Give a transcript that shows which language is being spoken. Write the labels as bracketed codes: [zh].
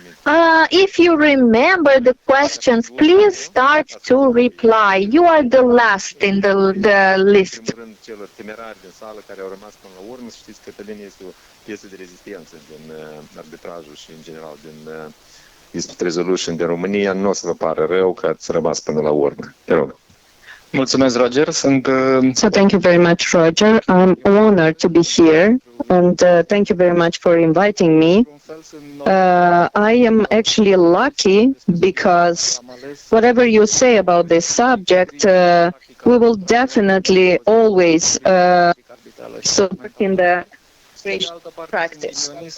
[en] If you remember the questions, please start to reply. You are the last in the list. [ro] Celor temerari din sală care au rămas până la urmă, știți, Cătălin este o piesă de rezistență din arbitrajul și, în general, din dispute resolution din România. Nu o să vă pară rău că ați rămas până la urmă. Te rog. Mulțumesc, Roger. [en] So thank you very much, Roger. I'm honored to be here, and thank you very much for inviting me. I am actually lucky because whatever you say about this subject, we will definitely always support in the practice.